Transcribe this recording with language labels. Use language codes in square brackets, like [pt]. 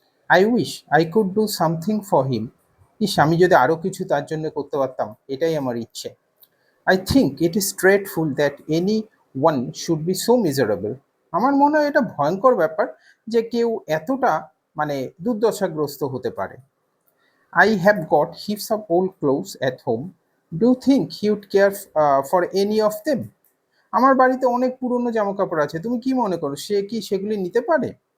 [en] I wish I could do something for him. [bn] ইস, আমি যদি আরও কিছু তার জন্য করতে পারতাম, এটাই আমার ইচ্ছে। [en] I think it is dreadful that any one should be so miserable. [bn] আমার মনে হয় এটা ভয়ঙ্কর ব্যাপার যে কেউ এতটা মানে দুর্দশাগ্রস্ত হতে পারে। [en] I have got heaps of old clothes at home. Do you think he would care for any of them? [bn] আমার বাড়িতে অনেক পুরনো জামাকাপড় আছে, তুমি কি মনে করো সে কি সেগুলি নিতে পারে?